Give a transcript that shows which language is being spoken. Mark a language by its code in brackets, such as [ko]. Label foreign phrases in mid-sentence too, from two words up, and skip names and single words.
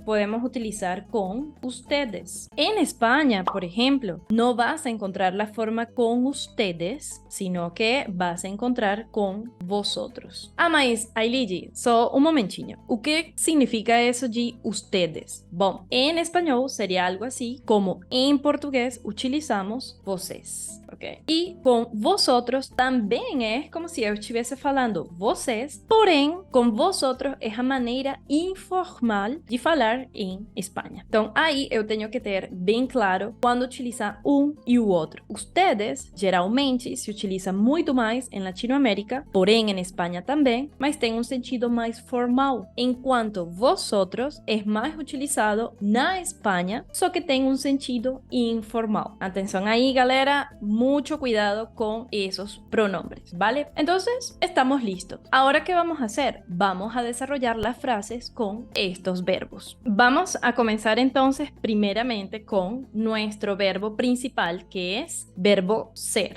[es] Podemos utilizar con ustedes. En España, por ejemplo, no vas a encontrar la forma con ustedes, sino que vas a encontrar con vosotros. [pt] Mas, Ailigi, un momentinho. O que significa [es] eso de ustedes? Bom, en español sería algo así como en portugués utilizamos vocês, ¿ok? Y con vosotros también es como si yo estuviese [pt] falando vocês, porém, com vosotros es a maneira informal de falar em Espanha. Então, aí eu tenho que ter bem claro quando utilizar um e o outro. Ustedes, geralmente, se utiliza muito mais em Latinoamérica, porém em Espanha também, mas tem um sentido mais formal, enquanto vosotros é mais utilizado na Espanha, só que tem um sentido informal. Atenção aí, galera, [es] mucho cuidado con esos pronombres, ¿vale? Entonces, estamos listos. Ahora, ¿qué vamos a hacer? Vamos a desarrollar las frases con estos verbos. Vamos a comenzar entonces primeramente con nuestro verbo principal, que es verbo ser.